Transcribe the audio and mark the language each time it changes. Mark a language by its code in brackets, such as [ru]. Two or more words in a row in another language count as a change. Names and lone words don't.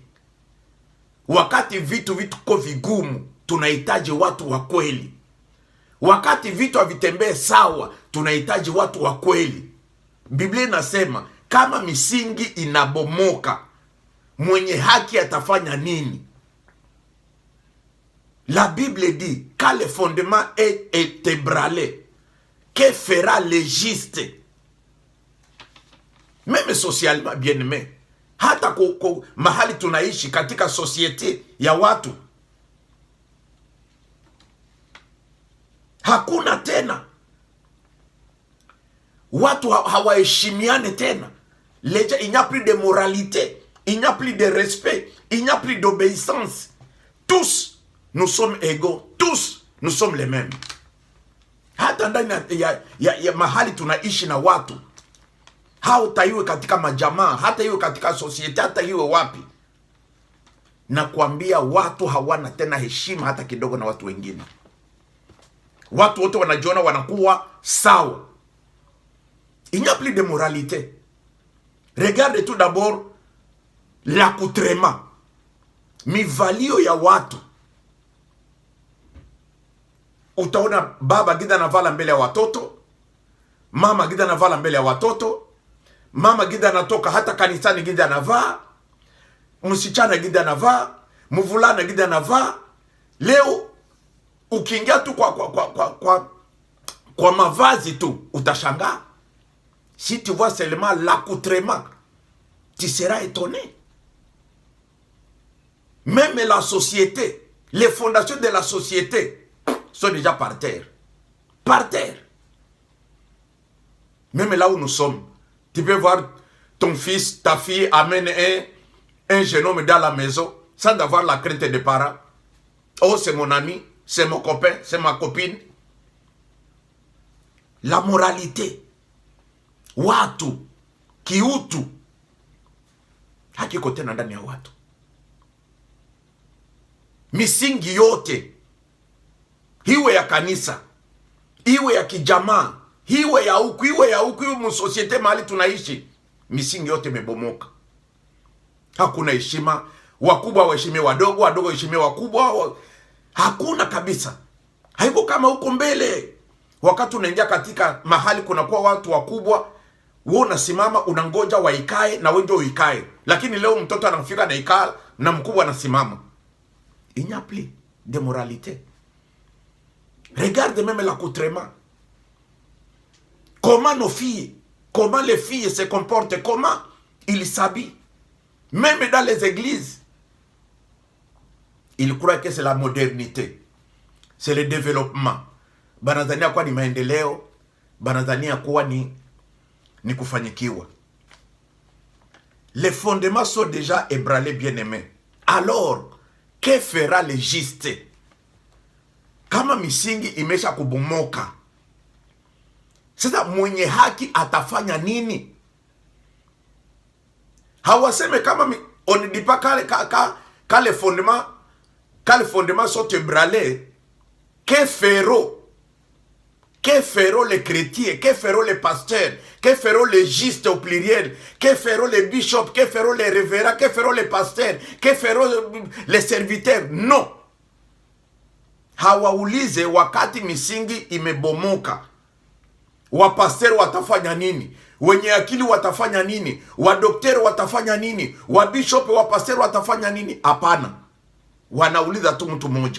[sw] Wakati vitu kwa vigumu, tunahitaji watu wa kweli. Wakati vitu havitembee sawa, tunahitaji watu wa kweli. Biblia inasema kama misingi inabomoka, mwenye haki atafanya nini? [fr] La Bible dit, quand le fondement est ébranlé, que fera le juste? Même socialement, bien aimé. [sw] Hata mahali tunaishi katika societe ya watu, hakuna tena. Watu hawaheshimiane tena. [fr] Il n'y a plus de moralité, il n'y a plus de respect, il n'y a plus d'obéissance. Tous, nous sommes égaux. Tous, nous sommes les mêmes. [sw] Hata ndani ya mahali tunaishi na watu, hata iwe katika majamaa, hata iwe katika society, hata iwe wapi, na kuambia watu hawana tena heshima hata kidogo na watu wengine. Watu wote wanajiona wanakuwa sawa. [fr] Il n'y a plus de moralité. Regarde tout d'abord l'accoutrement, [sw] mivalio ya watu. Utaona baba gida navala mbele ya watoto, mama gida navala mbele ya watoto, mama gida natoka hata kanisani gida navaa, msichana gida navaa, mvulana gida navaa. Leo ukiingia tu kwa mavazi tu utashangaa. [fr] Si tu vois seulement l'accoutrement, tu seras étonné. Même la société, les fondations de la société sont déjà par terre. Par terre. Même là où nous sommes, tu peux voir ton fils, ta fille amène un jeune homme dans la maison sans avoir la crainte des parents. Oh, c'est mon ami, c'est mon copain, c'est ma copine. La moralité. [sw] Watu, kiutu, hakiko tena ndani ya watu. Misingi yote, iwe ya kanisa, iwe ya kijamaa, iwe ya huku, iwe msosiete mahali tunaishi, misingi yote imebomoka. Hakuna heshima, wakubwa waheshimiwe wadogo, wadogo waheshimiwe wakubwa. Hakuna kabisa. Haiko kama huko mbele. Wakati unaingia katika mahali kunakuwa watu wakubwa, wewe unasimama unangoja waikae na wewe ndio uikae. Lakini leo mtoto anafika na ikaa na mkubwa anasimama. [fr] Il n'y a plus de moralité. Regarde même l'accoutrement. Comment nos filles, comment les filles se comportent, comment ils s'habillent. Même dans les églises. Ils croient que c'est la modernité. C'est le développement. [sw] Banazania kuwa ni maendeleo. Banazania kuwa ni kufanyikiwa. [fr] Les fondements sont déjà ébranlés, bien-aimés. Alors, que fera le juste? [sw] Kama misingi imesha kubomoka, sasa mwenye haki atafanya nini? Hawaseme kama [fr] on ne dit pas quand les fondements sont ébranlés, que feront Que feront les chrétiens? Que feront les pasteurs? Que feront les justes au pluriel? Que feront les bishops? Que feront les révérends? Que feront les pasteurs? Que feront les serviteurs? Non. [sw] Hawaulize wakati misingi imebomoka. Wapasteri watafanya nini? Wenye akili watafanya nini? Wadokteri watafanya nini? Wabishopi, wapasteri watafanya nini? Hapana. Wanauliza tu mtu mmoja.